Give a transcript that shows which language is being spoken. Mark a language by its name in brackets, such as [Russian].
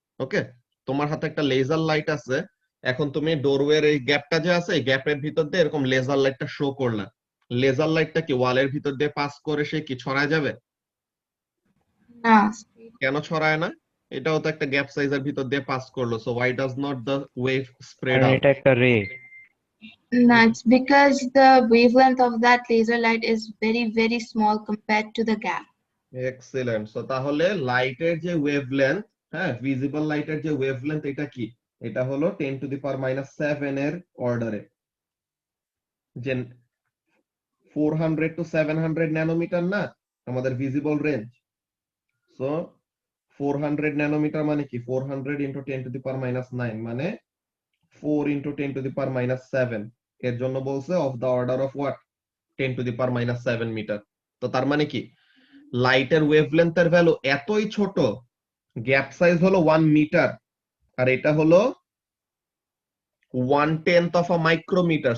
[Bangla] ওকে, তোমার হাতে একটা লেজার লাইট আছে। এখন তুমি ডোরওয়ের এই গ্যাপটা যে আছে এই গ্যাপের ভিতর দিয়ে এরকম লেজার লাইটটা শো করলা। লেজার লাইটটা কি ওয়ালের ভিতর দিয়ে পাস করে সে কি ছড়ায় যাবে? না, কেন ছড়ায় না? এটাও তো একটা গ্যাপ সাইজের ভিতর দিয়ে পাস করলো, so [English] why does not the wave spread [Bangla] কারণ [English] out? [Bangla] এটা একটা রে। না, [English] it's because the wavelength of that laser light is very, very small compared to the gap. [Bangla] Excellent. So তাহলে লাইটের যে ওয়েভলেন্থ, হ্যাঁ, ভিজিবল লাইটের যে ওয়েভলেন্থ এটা কি? এটা হলো 10⁻⁷ এর অর্ডারে, যে 400 to 700 ন্যানোমিটার না আমাদের ভিজিবল রেঞ্জ। সো 400 ন্যানোমিটার মানে কি? 400 into 10⁻⁹ মানে 4 into 10⁻⁷। এর জন্য বলছে [English] Of the order of what? [Bangla] 10⁻⁷ metre. তো তার মানে কি লাইটের ওয়েভলেন্থের ভ্যালু এতই ছোট, গ্যাপ সাইজ হলো 1 মিটার, আর এটা হলো 1/10 অফ আ মাইক্রোমিটার।